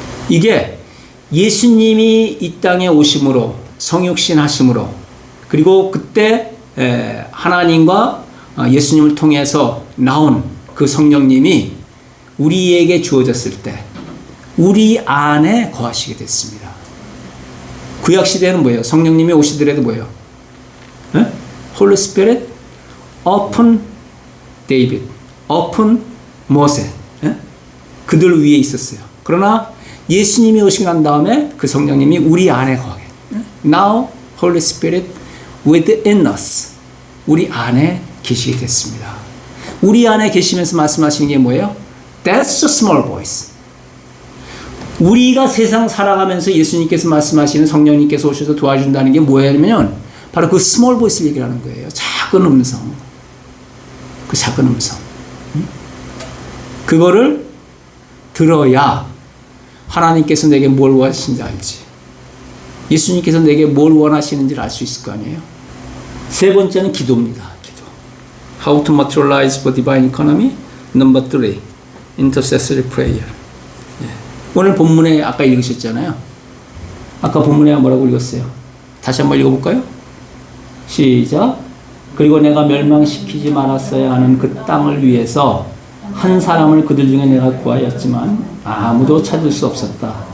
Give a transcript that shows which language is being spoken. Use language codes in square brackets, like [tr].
[ko] 이게 예수님이 이 땅에 오심으로, 성육신 하심으로, 그리고 그때 하나님과 예수님을 통해서 나온 그 성령님이 우리에게 주어졌을 때 우리 안에 거하시게 됐습니다. 구약 시대는 뭐예요? 성령님이 오시더라도 뭐예요? [en] Holy Spirit upon David, upon Moses. [ko] 그들 위에 있었어요. 그러나 예수님이 오시고 난 다음에 그 성령님이 우리 안에 거하게. [en] Now Holy Spirit within us. [ko] 우리 안에 계시게 됐습니다. 우리 안에 계시면서 말씀하시는 게 뭐예요? [en] That's a small voice. [ko] 우리가 세상 살아가면서 예수님께서 말씀하시는 성령님께서 오셔서 도와준다는 게 뭐냐면 바로 그 스몰 보이스를 얘기하는 거예요. 작은 음성. 그 작은 음성. 그거를 들어야 하나님께서 내게 뭘 원하시는지 알지. 예수님께서 내게 뭘 원하시는지를 알 수 있을 거 아니에요. 세 번째는 기도입니다. 기도. [en] How to materialize for divine economy. Number 3. Intercessory prayer. [ko] 오늘 본문에 아까 읽으셨잖아요. 아까 본문에 뭐라고 읽었어요? 다시 한번 읽어볼까요? 시작. 그리고 내가 멸망시키지 말았어야 하는 그 땅을 위해서 한 사람을 그들 중에 내가 구하였지만 아무도 찾을 수 없었다.